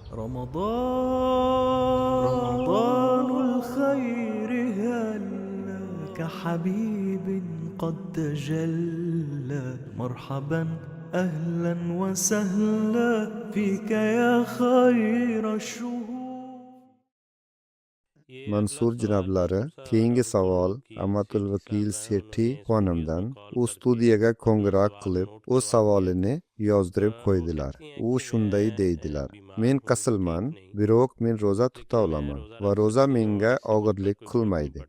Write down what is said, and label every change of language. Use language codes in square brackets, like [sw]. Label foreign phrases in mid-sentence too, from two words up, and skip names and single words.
[ar] رمضان الخير هل كحبيب قد تجلى مرحبا أهلا وسهلا فيك يا خير الشهور. [uz] Mansur janoblari, keyingi savol Amatul Vakil Sethi xonimdan. U studiyaga qo'ng'iroq qilib, o'z savolini yozdirib qo'ydilar. U shunday deydilar: Men qasilman, biroq men roza tuta olaman va roza menga og'irlik qilmaydi.